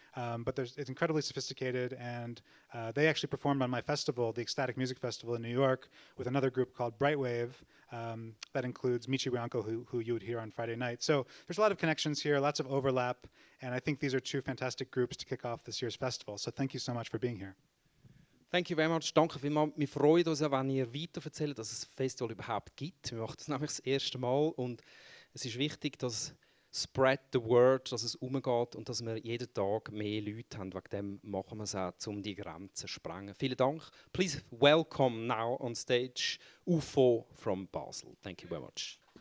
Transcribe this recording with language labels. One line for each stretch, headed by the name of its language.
English: But it's incredibly sophisticated, and they actually performed on my festival, the Ecstatic Music Festival in New York, with another group called Brightwave that includes Michi Bianco, who you would hear on Friday night. So there's a lot of connections here, lots of overlap, and I think these are 2 fantastic groups to kick off this year's festival. So thank you so much for being here. Thank you very much.
German: Danke vielmals. Wir freuen uns, wenn ihr weiterverzählt, dass es das Festival überhaupt gibt. Wir machen das nämlich das erste Mal, und es ist wichtig, dass
English: spread the word,
German: dass es umgeht und dass wir jeden Tag mehr Leute haben. Wegen dem machen wir es auch, um die Grenzen zu sprengen. Vielen Dank.
English: Please welcome now on stage UFO from Basel. Thank you very much.